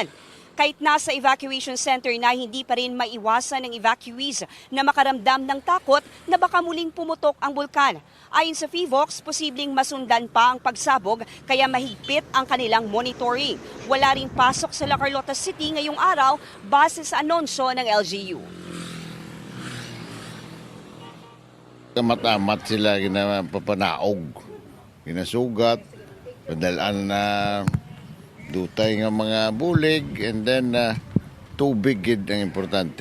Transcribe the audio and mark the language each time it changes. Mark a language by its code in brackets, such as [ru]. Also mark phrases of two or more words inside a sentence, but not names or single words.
[tl] Kahit nasa evacuation center na, hindi pa rin maiwasan ng evacuees na makaramdam ng takot na baka muling pumutok ang bulkan. Ayon sa PHIVOC, posibleng masundan pa ang pagsabog kaya mahigpit ang kanilang monitoring. Wala rin pasok sa La Carlota City ngayong araw base sa anunsyo ng LGU. [hil] Matamat sila ginapapanaog, ginasugat, padalaan na dutay nga mga bulig, [en] and then [hil] tubig gid ang importante.